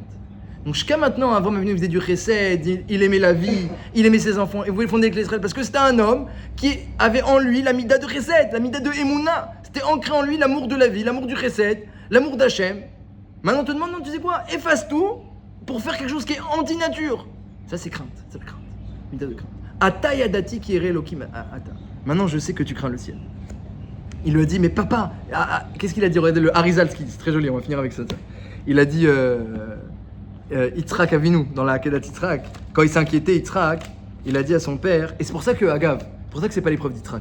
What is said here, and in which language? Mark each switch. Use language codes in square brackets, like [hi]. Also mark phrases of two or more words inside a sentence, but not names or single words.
[fr] Donc jusqu'à maintenant, avant même, il faisait du chesed, il aimait la vie, il aimait ses enfants, il voulait fonder avec l'Israël parce que c'était un homme qui avait en lui la mida de chesed, la mida de Emouna. C'était ancré en lui l'amour de la vie, l'amour du chesed, l'amour d'Hachem. Maintenant, on te demande, non, tu sais quoi? Efface tout pour faire quelque chose qui est anti-nature. Ça, c'est crainte, c'est la crainte. Mida de crainte. [he] עתה ידעתי כי ירא אלהים אתה. [fr] Maintenant, je sais que tu crains le ciel. Il lui a dit, mais papa, qu'est-ce qu'il a dit? Regardez le Harizal, c'est très joli, on va finir avec ça. Il a dit, Yitzhak Avinu, dans la Akedat Yitzhak, quand il s'est inquiété, Yitzhak, il a dit à son père, et c'est pour ça que, Agav, pour ça que c'est pas l'épreuve d'Yitzhak.